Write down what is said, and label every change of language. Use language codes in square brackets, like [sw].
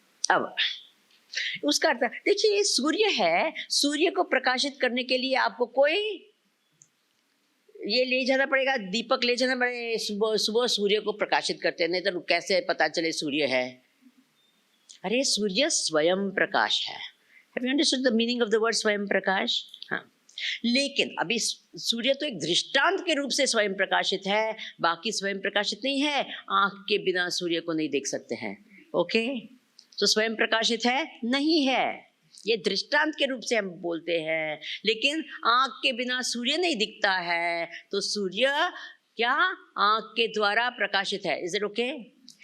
[hi] अब उसका अर्थ देखिए, सूर्य है, सूर्य को प्रकाशित करने के लिए आपको कोई ये ले जाना पड़ेगा, दीपक ले जाना पड़ेगा। सुबह सुबह सूर्य को प्रकाशित करते हैं, नहीं तो कैसे पता चले सूर्य है? अरे सूर्य स्वयं प्रकाश है। [en] Have you understood the meaning of the word स्वयं प्रकाश? [hi] हाँ, लेकिन अभी सूर्य तो एक दृष्टांत के रूप से स्वयं प्रकाशित है, बाकी स्वयं प्रकाशित नहीं है। आंख के बिना सूर्य को नहीं देख सकते हैं। ओके, तो स्वयं प्रकाशित है? नहीं है। ये दृष्टांत के रूप से हम बोलते हैं, लेकिन आंख के बिना सूर्य नहीं दिखता है, तो सूर्य क्या आंख के द्वारा प्रकाशित है। [en] Is it okay?